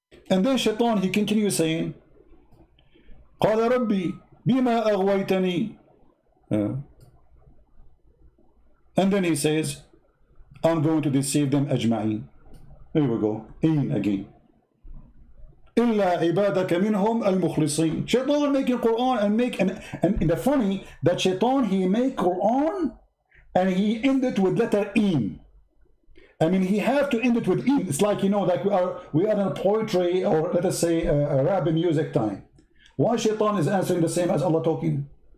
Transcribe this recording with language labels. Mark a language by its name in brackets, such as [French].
[English] And then Shaitan, he continues saying, [Arabic] قال ربي بما أغويتني. [English] And then he says, I'm going to deceive them أجمعين. Here we go, in again. [Arabic] إلا عبادك منهم المخلصين. [English] Shaitan making Quran and the funny that Shaitan, he make Quran and he end it with letter in. I mean, he have to end it with in. It's like, you know, like we are in a poetry or let us say a rap music time. Why Shaitan is answering the same as Allah talking?